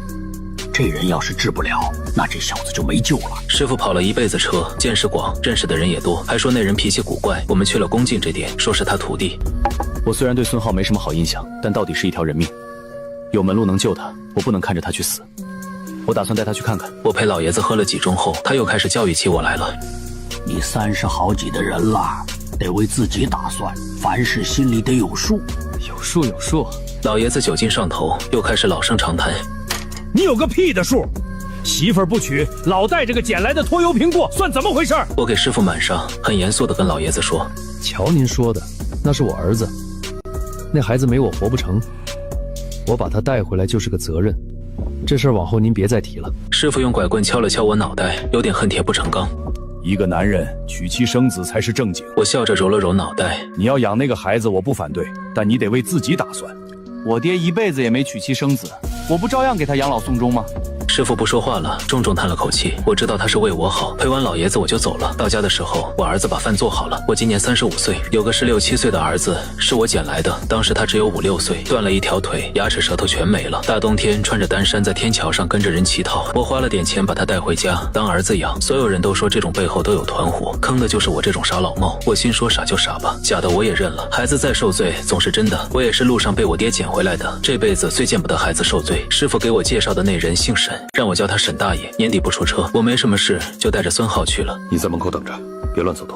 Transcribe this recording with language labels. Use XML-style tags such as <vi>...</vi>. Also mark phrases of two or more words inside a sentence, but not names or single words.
<zh>這人要是治不了，那這小子就沒救了。師父跑了一輩子車，見識廣，認識的人也多，還說那人脾氣古怪。我們去了恭敬這點，說是他徒弟。我雖然對孫浩沒什麼好印象，但到底是一條人命，有門路能救他，我不能看着他去死。我打算帶他去看看。我陪老爺子喝了幾盅後，他又開始教育起我來了。你30好幾的人了，得為自己打算，凡事心裡得有數。有數。老爺子酒勁上頭，又開始老生常談。你有個屁的數！媳婦兒不娶，老帶着個撿來的拖油瓶過，算怎麼回事？我給師父滿上，很嚴肅地跟老爺子說： 瞧您說的，那是我兒子，那孩子沒我活不成，我把他帶回來就是個責任，這事兒往後您別再提了。師父用拐棍敲了敲我腦袋，有點恨鐵不成鋼。一個男人娶妻生子才是正經。我笑着揉了揉腦袋。你要養那個孩子我不反對，但你得為自己打算。我爹一輩子也沒娶妻生子，我不照樣給他養老送終嗎？師傅不說話了，重重嘆了口氣。我知道他是為我好，陪完老爺子我就走了。到家的時候，我兒子把飯做好了。我今年35歲，有個16、17歲的兒子，是我撿來的。當時他只有5、6歲，斷了一條腿，牙齒舌頭全沒了。大冬天穿着單衫在天橋上跟着人乞討，我花了點錢把他帶回家當兒子養。所有人都說這種背後都有團夥，坑的就是我這種傻老帽。我心說傻就傻吧，假的我也認了。孩子再受罪總是真的，我也是路上被我爹撿回來的，這輩子最見不得孩子受罪。師傅給我介紹的那人姓沈，讓我叫他沈大爺。年底不出車，我沒什麼事就帶着孙浩去了。你在門口等着，別亂走動。</zh>